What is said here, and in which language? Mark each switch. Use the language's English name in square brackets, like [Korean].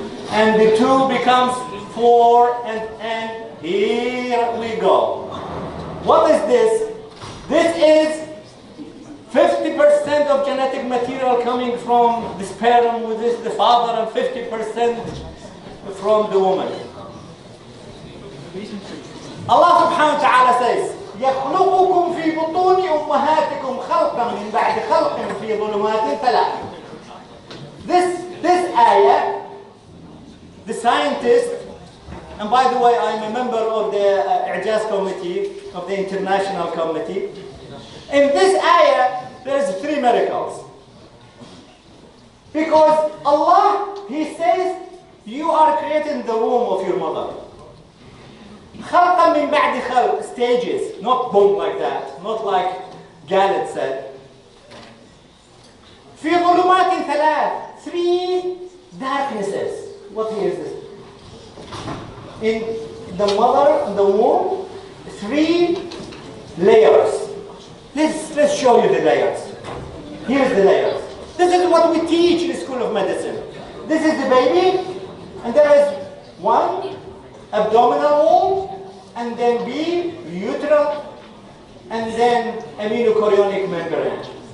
[English] And the two becomes 4, and here we go. What is this? This is 50% of genetic material coming from the sperm, which is the father, and 50% from the woman. Allah subhanahu wa ta'ala says, [Arabic] يَخْلُقُكُمْ فِي بُطُونِ أُمَّهَاتِكُمْ خَلْقًا مِنْ بَعْدِ خَلْقٍ فِي ظُلُمَاتٍ ثَلَاثٍ. [English] This ayah, the scientist, and by the way, I'm a member of the IAGD committee, of the international committee. In this ayah, there's 3 miracles. Because Allah, He says, you are created in the womb of your mother. [Arabic] خلقا من بعد خلق, [English] stages, not boom like that, not like Galit said. [Arabic] في ظلمات ثلاث, [English] 3 darknesses. What is this? In the mother, in the womb, 3 layers. Let's show you the layers. Here's the layers. This is what we teach in the School of Medicine. This is the baby, and there is 1 abdominal wall, and then B, uteral, and then aminochorionic membrane.